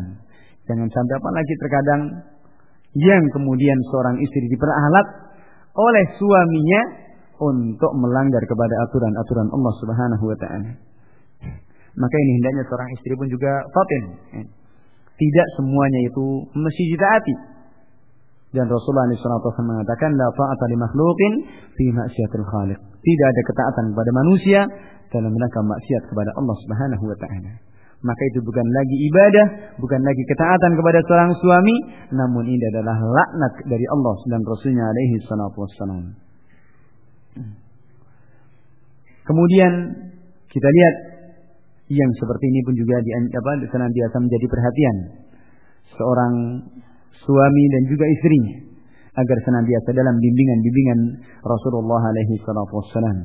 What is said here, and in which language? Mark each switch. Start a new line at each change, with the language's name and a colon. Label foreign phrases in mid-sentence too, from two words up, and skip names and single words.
Indonesian: Jangan sampai apalagi terkadang yang kemudian seorang istri diperalat oleh suaminya untuk melanggar kepada aturan-aturan Allah
Arabic: سبحانه وتعالى.
Indonesian: Maka ini hendaknya seorang istri pun juga fatin. Tidak semuanya itu mesti ditaati. Dan Rasulullah SAW mengatakan,
Arabic: لا طاعة لمخلوق في معصية الخالق.
Indonesian: Tidak ada ketaatan kepada manusia dalam rangka maksiat kepada Allah
Arabic: سبحانه وتعالى.
Indonesian: Maka itu bukan lagi ibadah, bukan lagi ketaatan kepada seorang suami, namun ini adalah laknat dari Allah dan Rasulnya
Arabic: عليه الصلاة والسلام.
Indonesian: Kemudian kita lihat yang seperti ini pun juga senantiasa menjadi perhatian seorang suami dan juga istrinya agar senantiasa dalam bimbingan Rasulullah
Arabic: عليه الصلاة والسلام.